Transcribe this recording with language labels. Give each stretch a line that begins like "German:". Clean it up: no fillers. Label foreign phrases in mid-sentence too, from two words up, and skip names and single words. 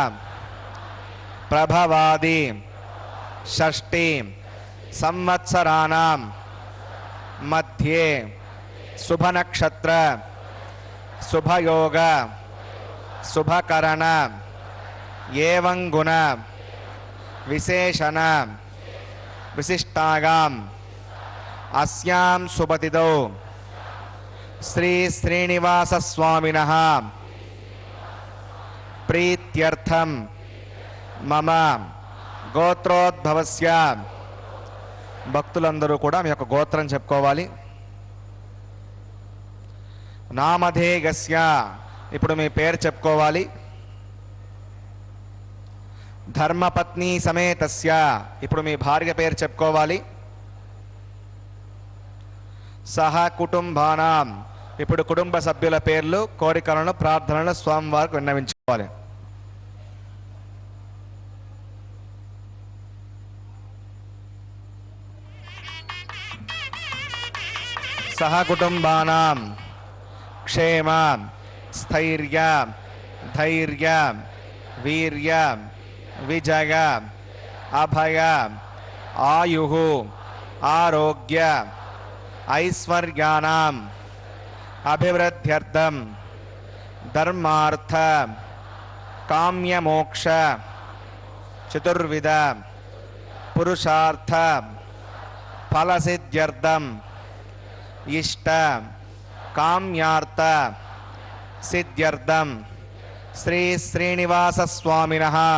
Sanskrit: प्रभवादि षष्ठी संवत्सराणां मध्ये शुभ नक्षत्र शुभयोग शुभकरण एवं गुण विशेषण विशिष्टागाम अस्यां सुबतिदौ श्री श्रीनिवास स्वामिनः प्रीत्यर्थम मम గోత్రోద్భవస్య
Telugu: భక్తులందరూ కూడా మీ యొక్క గోత్రం చెప్పుకోవాలి. నామధేయస్య ఇప్పుడు మీ పేరు చెప్పుకోవాలి.
Sanskrit: ధర్మపత్ని సమేతస్య
Telugu: ఇప్పుడు మీ భార్య పేరు చెప్పుకోవాలి.
Sanskrit: సహ కుటుంబానాం
Telugu: ఇప్పుడు కుటుంబ సభ్యుల పేర్లు కోరికలను ప్రార్థనలను స్వామివారికి విన్నవించుకోవాలి.
Sanskrit: सह कुटुंबानां क्षेम स्थैर्य धैर्य वीर्य विजय अभय आयुः आरोग्य ऐश्वर्याणां अभिवृद्ध्यर्थं ಧರ್ಮಾರ್ಥ ಕಾಮ್ಯ ಮೋಕ್ಷ ಚತುರ್ವಿಧ ಪುರುಷಾರ್ಥ ಫಲಸಿದ್ಧ್ಯರ್ಥಂ ಇಷ್ಟ ಕಾಮ್ಯಾರ್ಥ ಸಿದ್ಧ್ಯರ್ಥಂ ಶ್ರೀ ಶ್ರೀನಿವಾಸ ಸ್ವಾಮಿನಃ